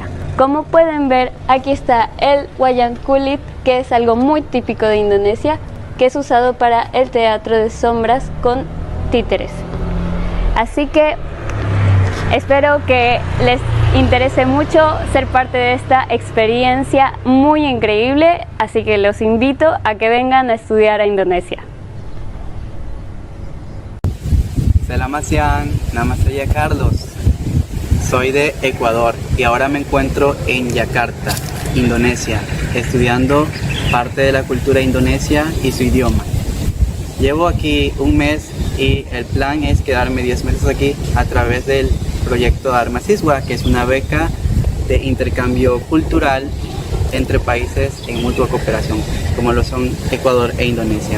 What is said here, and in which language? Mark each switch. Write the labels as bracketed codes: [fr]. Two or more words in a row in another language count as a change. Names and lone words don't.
[es] Como pueden ver, aquí está el [id] wayang kulit, [es] que es algo muy típico de Indonesia, que es usado para el teatro de sombras con títeres. Así que espero que les interese mucho ser parte de esta experiencia muy increíble, así que los invito a que vengan a estudiar a Indonesia. [id] Selamat siang, nama saya Carlos. [es] Soy de Ecuador y ahora me encuentro en Yakarta, Indonesia, estudiando parte de la cultura indonesia y su idioma. Llevo aquí un mes y el plan es quedarme 10 meses aquí a través del proyecto Dharma Siswa, que es una beca de intercambio cultural entre países en mutua cooperación, como lo son Ecuador e Indonesia.